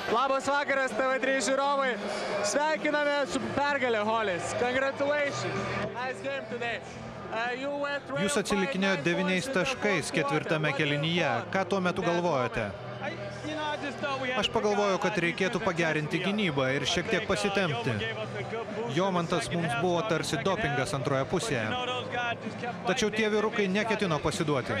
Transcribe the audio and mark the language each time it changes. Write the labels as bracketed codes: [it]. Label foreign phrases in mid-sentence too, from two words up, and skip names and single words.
[lt] Labas vakaras, TV3 žiūrovai. Sveikiname su pergalė, Holis. [en] Congratulations. Nice game today. [lt] Jūs atsilikinėjo 9 taškais ketvirtame kėlinyje. Ką tuo metu galvojote? Aš pagalvojau, kad reikėtų pagerinti gynybą ir šiek tiek pasitempti. Jomantas mums buvo tarsi dopingas antroje pusėje. Tačiau tie vyrukai neketino pasiduoti.